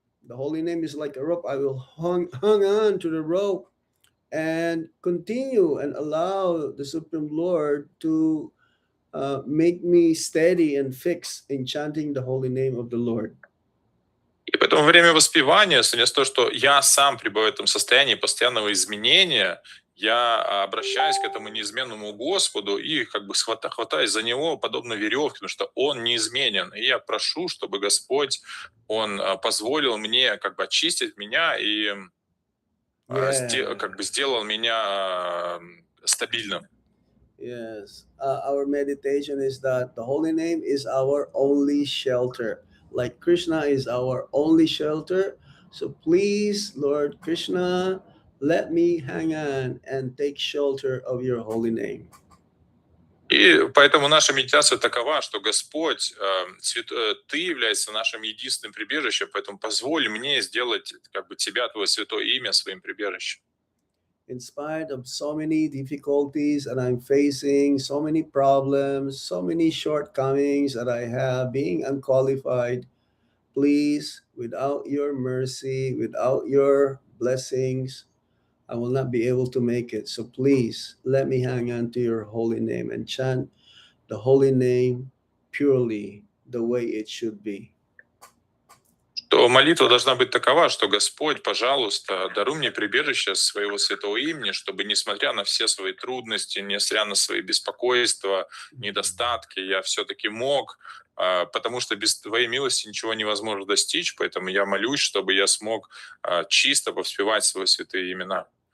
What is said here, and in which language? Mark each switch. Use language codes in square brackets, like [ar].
[en] The holy name is like a rope. I will hung on to the rope and continue and allow the Supreme Lord to make me steady and fix in chanting the holy name of the Lord. [ru] И поэтому во время воспевания, вместо того, что я сам пребываю в этом состоянии постоянного изменения, я обращаюсь к этому неизменному Господу и как бы хватаюсь за Него, подобно веревке, потому что Он неизменен. И я прошу, чтобы Господь, Он позволил мне как бы очистить меня и как бы сделал меня стабильным. [en] Yes. Our meditation is that the holy name is our only shelter. Like Krishna is our only shelter. So please, Lord Krishna, let me hang on and take shelter of your holy name. [ru] И поэтому наша медитация такова, что Господь, Ты являешься нашим единственным прибежищем, поэтому позволь мне сделать как бы Тебя, Твое святое имя, своим прибежищем. [en] In spite of so many difficulties that I'm facing, so many problems, so many shortcomings that I have, being unqualified, please, without your mercy, without your blessings, I will not be able to make it. So please let me hang on to your holy name and chant the holy name purely the way it should be. [ru] То молитва должна быть такова, что Господь, пожалуйста, даруй мне прибежище своего святого имени, чтобы, несмотря на все свои трудности, несмотря на свои беспокойства, недостатки, я все-таки мог, потому что без Твоей милости ничего невозможно достичь, поэтому я молюсь, чтобы я смог чисто воспевать свои святые имена.